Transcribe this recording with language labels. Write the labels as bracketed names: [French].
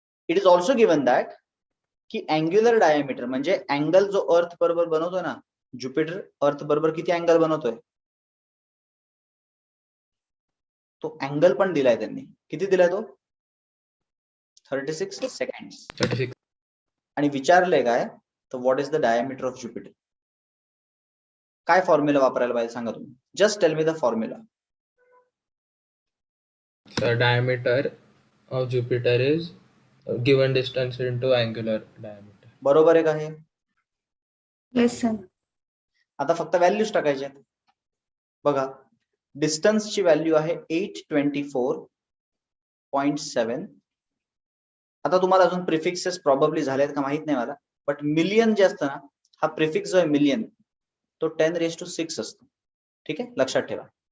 [English] it is also given that [Marathi] की angular diameter म्हणजे angle जो अर्थ बरोबर बनवतो ना, ज्युपिटर अर्थ बरोबर किती अँगल बनवतोय तो अँगल पण दिलाय त्यांनी. किती दिलाय तो? 36 सेकंड्स. [English] 36. [Marathi] आणि विचारलंय काय तर [English] What is the diameter of Jupiter. [Marathi] काय फॉर्म्युला वापरायला पाहिजे सांगा तुम्ही. [English] Just tell me the formula. The diameter of Jupiter is given distance into angular diameter. [Marathi] बरोबर आहे का हे? [English] Yes, sir. [Marathi] आता फक्त व्हॅल्यूज टाकायचे. बघा, डिस्टन्सची व्हॅल्यू आहे 824.7. आता तुम्हाला अजून प्रिफिक्सेस प्रॉबब्ली झालेत का माहित नाही मला, बट मिलियन जे असतं ना, हा प्रिफिक्स जो आहे मिलियन तो 10⁶ असतो. ठीक आहे, लक्षात ठेवा.